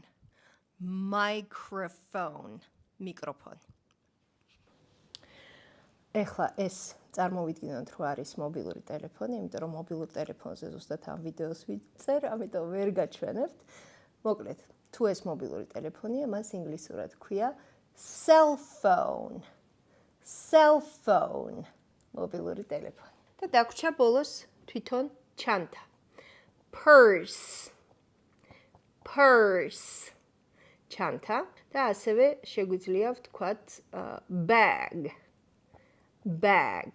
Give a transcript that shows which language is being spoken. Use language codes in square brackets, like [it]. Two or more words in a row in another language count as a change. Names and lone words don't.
[en] Microphone. [ka] მიკროფონი. ეხლა ეს წარმოვიდგინოთ, რომ არის მობილური ტელეფონი, იმიტომ რომ მობილურ ტელეფონზე ზუსტად ამ ვიდეოს ვიწერ, ამიტომ ვერ გაჩვენებთ. მოკლედ, თუ ეს მობილური ტელეფონია, მას ინგლისურად ქვია cell phone. [en] Cell phone. [ka] მობილური ტელეფონი. და დაგვრჩა ბოლოს თვითონ ჩანთა. [en] Purse. Purse. [ka] ჩანთა და ასევე შეგვიძლია ვთქვათ bag. [en] Bag.